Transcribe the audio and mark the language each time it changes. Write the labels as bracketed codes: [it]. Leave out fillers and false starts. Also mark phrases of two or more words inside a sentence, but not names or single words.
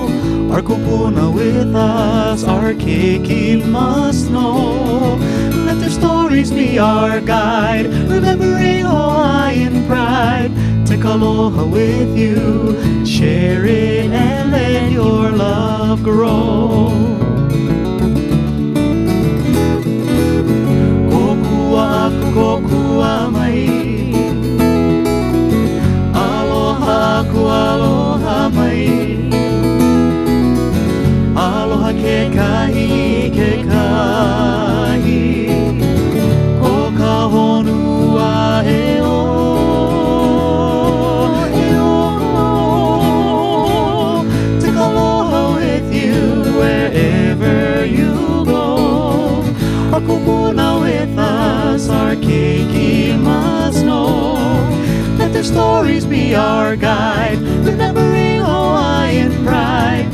[en] Our kupuna with us, our keiki must know. Let their stories be our guide, remembering Hawaiian pride. Take aloha with you, share it and let your love grow. [haw] Kokua aku, kokua mai. Aloha mai. Aloha ke kahi. O ka honua e o. [en] Take aloha with you wherever you go. Our kupuna with us, our keiki must know. Let their stories be our guide, remembering Hawaiian pride.